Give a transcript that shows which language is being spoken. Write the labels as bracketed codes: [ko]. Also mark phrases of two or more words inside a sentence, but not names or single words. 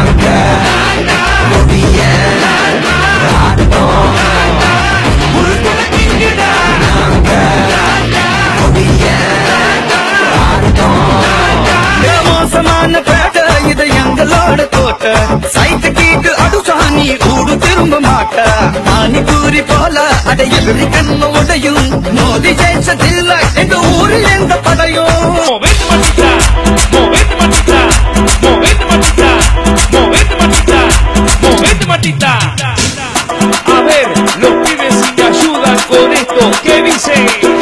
[ta] மோசமான பேட்ட இது எங்களோட தோட்ட, சைட்டு கீட்டு அடுசாணி கூடு திரும்ப மாட்ட. பானிபூரி போல அடையறி கண்ணு உடையும், மோதி ஜெயிச்சதில்லை எங்க ஊரில் எந்த படையும். [es] patita. A ver, los pibes si me ayudan con esto, ¿qué dice?